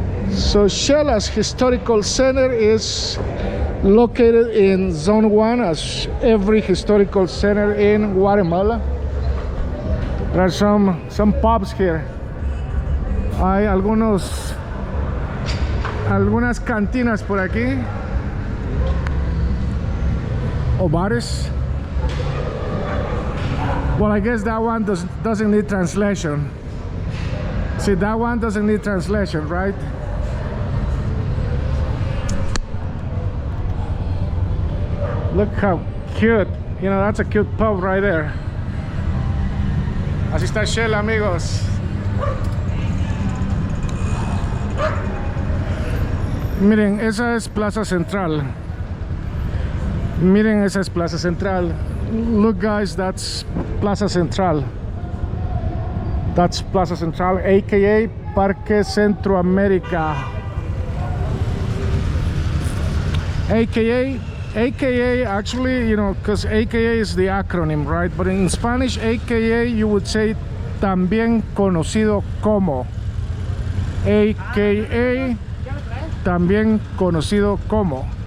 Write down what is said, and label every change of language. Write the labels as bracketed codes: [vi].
[en] So Xela's historical center is located in Zone 1, as every historical center in Guatemala. There are some pubs here. [es] Hay algunas cantinas por aquí, o bares. [en] Well, I guess that one doesn't need translation. See, that one doesn't need translation, right? Look how cute. You know, that's a cute pub right there. [es] Así está Xela, amigos. Miren, esa es Plaza Central. Miren, esa es Plaza Central. [en] Look, guys, that's Plaza Central. That's Plaza Central, aka Parque Centroamérica. AKA, actually, you know, because AKA is the acronym, right? But in Spanish, AKA, you would say [es] también conocido como. AKA, también conocido como.